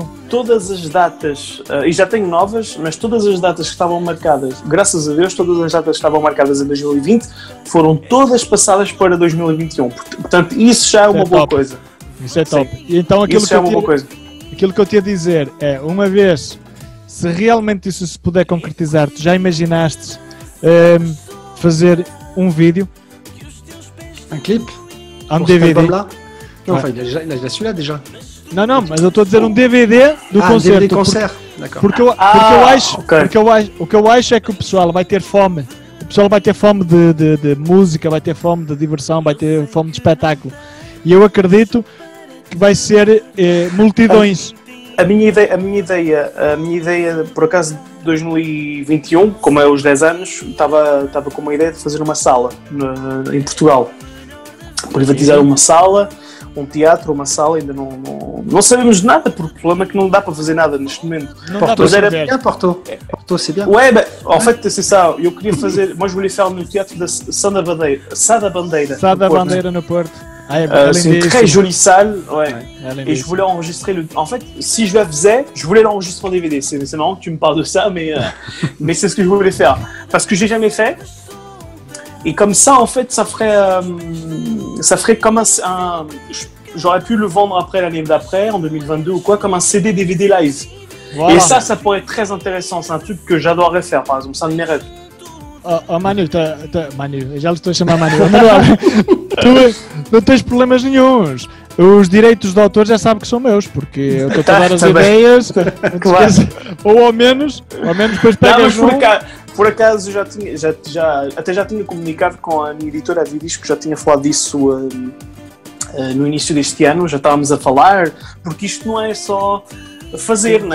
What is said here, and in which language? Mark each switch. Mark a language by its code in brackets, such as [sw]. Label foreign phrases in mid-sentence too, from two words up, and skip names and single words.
[pt] Todas as datas, e já tenho novas, mas todas as datas que estavam marcadas, graças a Deus, todas as datas que estavam marcadas em 2020 foram todas passadas para 2021. Portanto, isso já é uma boa coisa. Isso é top. E então aquilo que eu te ia dizer é, uma vez, se realmente isso se puder concretizar, tu já imaginaste fazer um vídeo? [fr] Un clip? Un DVD? Non, enfin, il a déjà celui-là déjà. [pt] Não, mas eu estou a dizer um DVD do concerto. [fr] DVD concert. D'accord. [pt] Porque o que eu acho é que o pessoal vai ter fome. O pessoal vai ter fome de música, vai ter fome de diversão, vai ter fome de espetáculo. E eu acredito que vai ser multidões. A minha ideia, por acaso, de 2021, como é os 10 anos, estava com uma ideia de fazer uma sala em Portugal. Privatizar uma sala, um teatro, uma sala, ainda não sabemos de nada, porque o problema é que não dá para fazer nada neste momento. Porto, [fr] c'est bien. Ouais, bah, en fait, c'est ça. [pt] Eu queria fazer, [fr] moi je voulais faire [pt] no teatro da Sá da Bandeira no Porto. [fr] C'est une très jolie salle, ouais. Et je voulais enregistrer en fait, si je la faisais, je voulais l'enregistrer en DVD. C'est marrant que tu me parles de ça, mais c'est ce que je voulais faire. Parce que j'ai jamais fait. Et comme ça, en fait, ça ferait comme j'aurais pu le vendre après l'année d'après, en 2022 ou quoi, comme un CD-DVD live. Voilà. Et ça pourrait être très intéressant. C'est un truc que j'adorerais faire, par exemple. C'est un de mes rêves. [pt] Manu, já lhe estou a chamar Manu. Tu não tens problemas nenhuns. Os direitos de autor já sabe que são meus, porque eu estou a dar as ideias. Claro. Ou ao menos depois pegas Por acaso já tinha comunicado com a minha editora, a Vidisco, já tinha falado disso no início deste ano, já estávamos a falar, porque isto não é só fazer, né?